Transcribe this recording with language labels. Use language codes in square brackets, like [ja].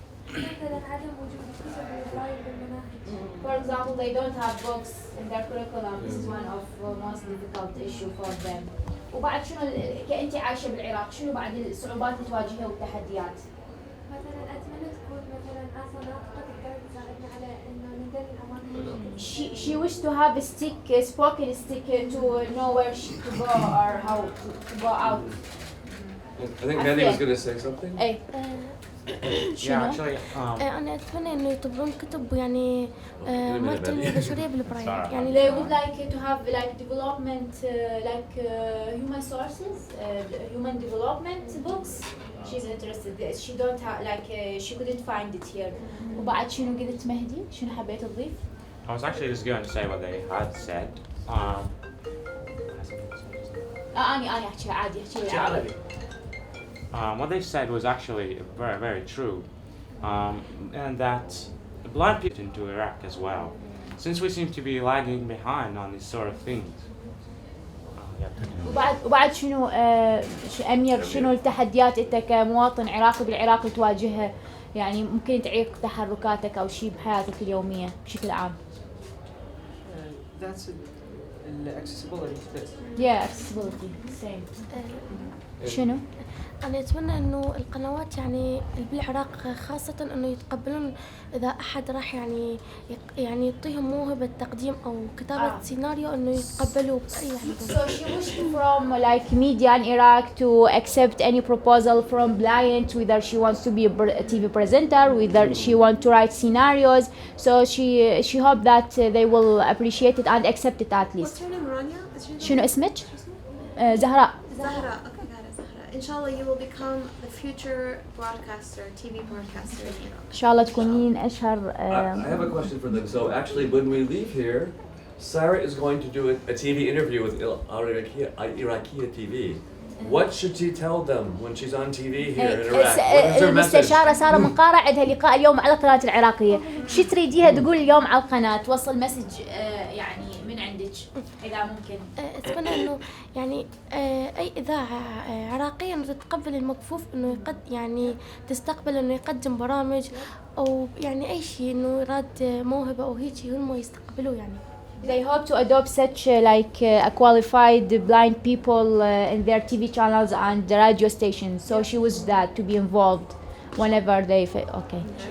[ar] مثلا عدم وجود كتب للقراية بالمناهج. [en] For example, they don't have books in their curriculum. This is one of the most difficult issue for them. [ar] وبعد شنو كأنت عايشة بالعراق شنو بعد الصعوبات اللي تواجهها والتحديات؟ مثلا أتمنى تكون مثلا آسا ناطقة تقدر تساعدنا على إنه ننقل الأماكن. [en] She wished to have a stick, a spoken stick, to know where she to go or how to go out. I think Mandy was going to say something. [ar] أي. [en] Yeah, actually, [ar] أنا أتمنى إنه يطبعون كتب يعني ما التنمية البشرية بالبرايل يعني. [en] They would like to have like development, like human sources, human development books. She's interested. She don't have like she couldn't find it here. [ar] وبعد شنو قلت مهدي؟ شنو حبيت تضيف؟ [en] I was actually just going to say what they had said. [ar] أنا أحكي عادي أحكي عربي. [en] What they said was actually very, very true, and that blind people into Iraq as well, since we seem to be lagging behind on these sort of things. [ar] وبعد شنو أمير شنو التحديات أنت كمواطن عراقي بالعراق تواجهها؟ يعني ممكن تعيق تحركاتك أو شيء بحياتك اليومية بشكل عام. [en] That's accessibility. Yeah, accessibility. Same. [ar] شنو؟ أنا أتمنى إنه القنوات يعني بالعراق خاصة إنه يتقبلون إذا أحد راح يعني يعطيهم موهبة تقديم أو كتابة سيناريو إنه يتقبلوا بأي حاجة. [en] So she wished from like media in Iraq to accept any proposal from blind, whether she wants to be a TV presenter, whether she wants to write scenarios. So she hoped that they will appreciate it and accept it at least. What's her name? Rania? [ar] شنو اسمك؟ زهراء. [en] Zahra. Okay, got it, Zahra. Inshallah, you will become the future broadcaster, TV broadcaster in Iraq. [ar] إن شاء الله تكونين أشهر. [en] I have a question for them. So actually, when we leave here, Sarah is going to do a TV interview with Iraqi TV. What should she tell them when she's on TV here in Iraq? What is her message? [ar] مستشارة سارة منقارة عندها لقاء اليوم على القناة العراقية. شو تريديها تقول اليوم على القناة؟ توصل مسج يعني من عندك إذا ممكن. أتمنى إنه يعني أي إذاعة عراقية إنه تتقبل المكفوف إنه يعني تستقبل إنه يقدم برامج أو يعني أي شيء إنه يراد موهبة أو هيك هم يستقبلوه يعني. [en] They hope to adopt such like qualified blind people in their TV channels and the radio stations. So she wished that to be involved whenever they okay.